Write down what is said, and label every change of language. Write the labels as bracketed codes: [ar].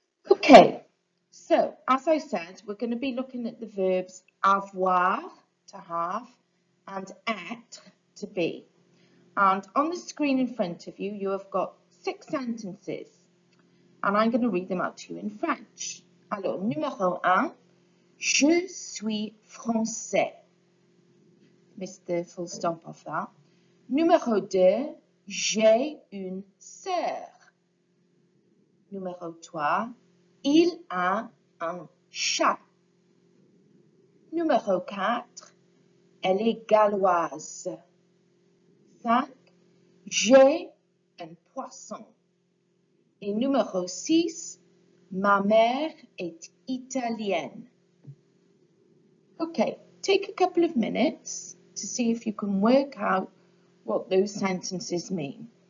[en] Okay, so as I said, we're going to be looking at the verbs avoir, to have, and être, to be. And on the screen in front of you, you have got 6 sentences. And I'm going to read them out to you in French. [fr] Alors, numéro 1, je suis français. [en] Missed the full stop of that. [fr] Numéro 2, j'ai une sœur. Numéro 3, il a un chat. Numéro 4, elle est galloise. 5, j'ai un poisson. Et numéro 6, ma mère est italienne. [en] Okay, take a couple of minutes to see if you can work out what those sentences mean.